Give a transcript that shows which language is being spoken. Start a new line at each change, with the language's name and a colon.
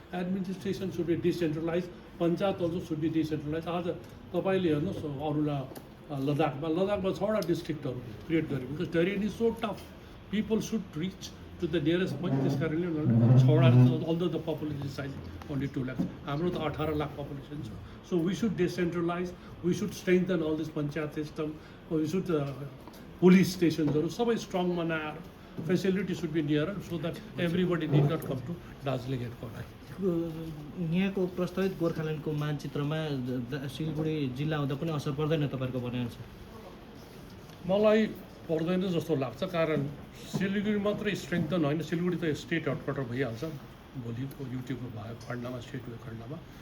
English: Administration should be decentralize, panchayat also should be decentralize.
Nepali: आज तपाईँले हेर्नुहोस् लद्दाखमा 6वटा डिस्ट्रिक्टहरू क्रिएट गरेको,
English: Because terrain is so tough, people should reach to the nearest point.
Nepali: त्यस कारणले उनीहरूले 6वटा,
English: although the population size only 2 lakhs,
Nepali: हाम्रो त 18 लाख population छ।
English: So we should decentralize, we should strengthen all this panchayat system, we should police stations
Nepali: सबै strong बनाएर
English: facility should be nearer so that everybody need not come to Darjeeling headquarters.
Nepali: यहाँको प्रस्तावित गोर्खाल्यान्डको मानचित्रमा सिलगढी जिल्ला हुँदा पनि असर पर्दैन तपाईँहरूको भनाइअनुसार? मलाई पर्दैन जस्तो लाग्छ, कारण सिलगढी मात्रै स्ट्रेङ्थन होइन, सिलगढी त स्टेट हेडक्वार्टर भइहाल्छ भोलिको युटीको भयो खण्डमा, स्टेट खण्डमा।